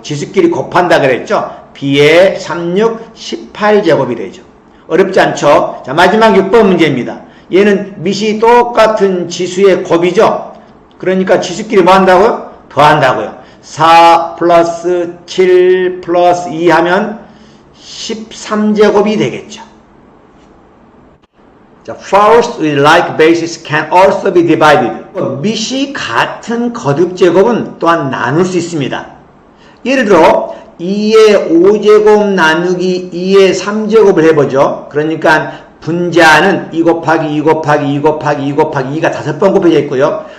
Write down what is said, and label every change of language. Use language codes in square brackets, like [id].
[ko] 지수끼리 곱한다 그랬죠. b의 36, 18제곱이 되죠. 어렵지 않죠? 자, 마지막 6번 문제입니다. 얘는 밑이 똑같은 지수의 곱이죠. 그러니까 지수끼리 뭐 한다고요? 더한다고요. 4 플러스 7 플러스 2 하면 13제곱이 되겠죠. 자, [en] force with like bases can also be divided. [ko] 밑이 같은 거듭제곱은 또한 나눌 수 있습니다. 예를 들어 2의 5제곱 나누기 2의 3제곱을 해보죠. 그러니까 분자는 2 곱하기 2 곱하기 2 곱하기 2 곱하기 2가 5번 곱해져 있고요.